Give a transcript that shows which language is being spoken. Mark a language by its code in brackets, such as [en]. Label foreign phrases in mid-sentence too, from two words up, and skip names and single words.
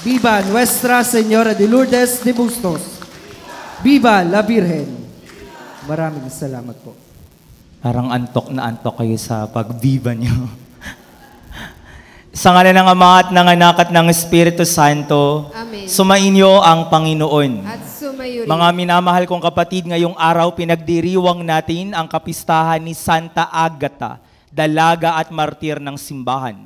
[es] Viva Nuestra Señora de Lourdes de Bustos. Viva la Virgen. [tl] Maraming salamat po. Parang antok na antok kayo sa pag-viva niyo. Sa ngalan ng Ama at ng Anak at ng Espiritu Santo, Amen. sumainyo ang Panginoon. At sumayo rin. Mga minamahal kong kapatid, ngayong araw pinagdiriwang natin ang kapistahan ni Santa Agata, dalaga at martir ng simbahan.